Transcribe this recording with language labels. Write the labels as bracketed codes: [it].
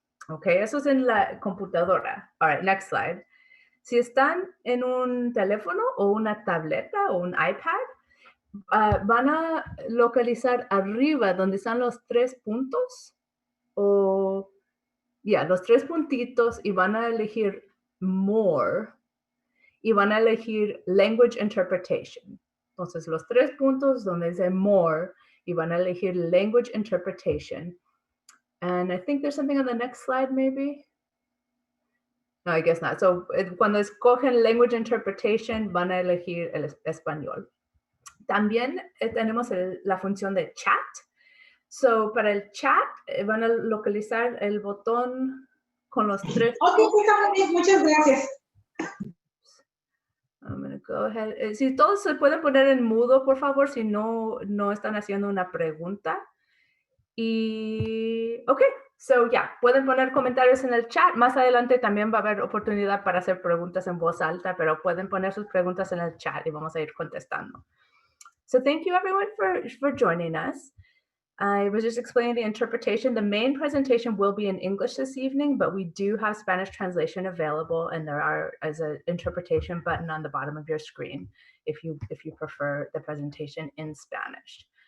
[es] Ok, eso es en la computadora. [en] All right, next slide. [es] Si están en un teléfono o una tableta o un iPad, van a localizar arriba donde están los tres puntos o, los tres puntitos y van a elegir More y van a elegir Language Interpretation. Entonces, los tres puntos donde dice More y van a elegir Language Interpretation. [en] And I think there's something on the next slide, maybe. No, I guess not. [es] So, cuando escogen Language Interpretation, van a elegir el español. También tenemos la función de chat. So, para el chat, van a localizar el botón con los tres. Ok, está bien, muchas gracias. [en] I'm going to go ahead. [es] Si todos se pueden poner en mudo, por favor, si no están haciendo una pregunta. Y, ok, so pueden poner comentarios en el chat. Más adelante también va a haber oportunidad para hacer preguntas en voz alta, pero pueden poner sus preguntas en el chat y vamos a ir contestando. [en] So thank you everyone for joining us. I was just explaining the interpretation. The main presentation will be in English this evening, but we do have Spanish translation available, and there is an interpretation button on the bottom of your screen if you prefer the presentation in Spanish.